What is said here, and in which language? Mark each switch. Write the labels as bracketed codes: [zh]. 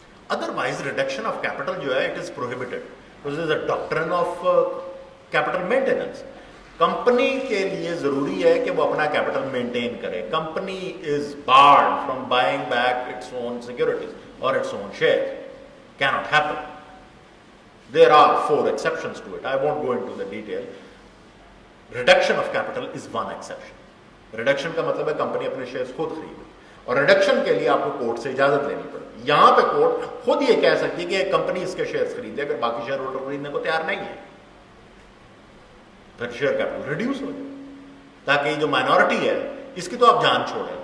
[en] otherwise reduction of capital [ur] جو ہے [en] It is prohibited, this is a doctrine of capital maintenance. [ur] کمپنی کے لیے ضروری ہے کہ وہ اپنا کیپٹل مینٹین کرے. [en] Company is barred from buying back its own securities or its own share. Cannot happen. There are 4 exceptions to it. I won't go into the detail. Reduction of capital is one exception. [ur] Reduction کا مطلب ہے company اپنے shares خود خریدے, اور reduction کے لیے آپ کو کورٹ سے اجازت لینی پڑے. یہاں پہ کورٹ خود یہ کہہ سکتی ہے کہ ایک کمپنی اس کے شیئرز خریدے اگر باقی شیئر ہولڈر خریدنے کو تیار نہیں ہے, پھر شیئر کیپٹل ریڈیوس ہو جائے, تاکہ یہ جو مائنورٹی ہے اس کی تو آپ جان چھوڑیں.